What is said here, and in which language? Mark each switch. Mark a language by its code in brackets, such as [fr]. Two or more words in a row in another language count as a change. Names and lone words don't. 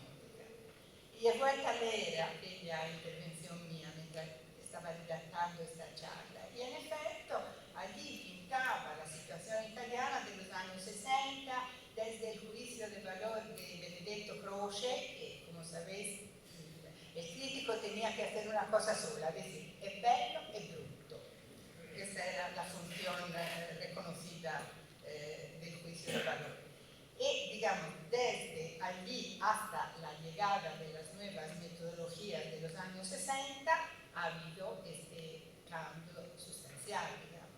[es] Y he vuelto a leer aquella intervención mía mientras estaba redactando esta charla. Y en efecto, allí pintaba la situación italiana de los años 60, desde el juicio de valor de Benedetto Croce, que, como sabéis, el crítico tenía que hacer una cosa sola, decir, es [it] bello e brutto. [es] Esa era la función reconocida del juicio de valor. Y, digamos, desde allí hasta la llegada de las nuevas metodologías de los años 60, ha habido este cambio sustancial, digamos.